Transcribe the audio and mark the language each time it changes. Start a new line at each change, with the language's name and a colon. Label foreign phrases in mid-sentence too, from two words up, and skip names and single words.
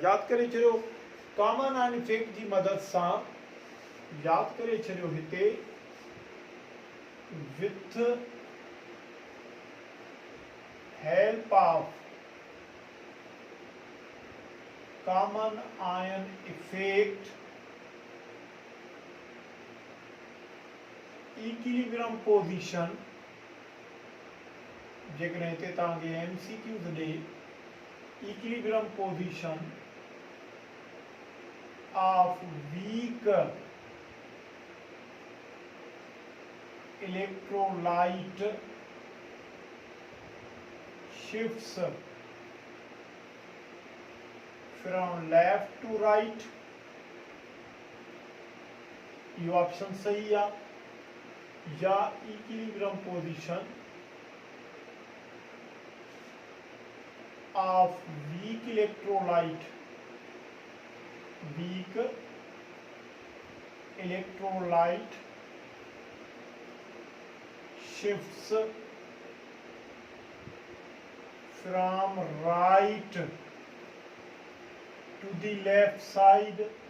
Sindhi: यादि करे छॾियो,
English: common ion effect
Sindhi: जी मदद सां यादि करे छॾियो, हिते
English: विथ help of common ion effect equilibrium position,
Sindhi: जेकॾहिं हिते तव्हांखे MCQs ॾे
English: equilibrium position of weak electrolyte shifts from left to right,
Hindi: ये ऑप्शन सही है, या
English: equilibrium position of weak electrolyte shifts from right to the left side,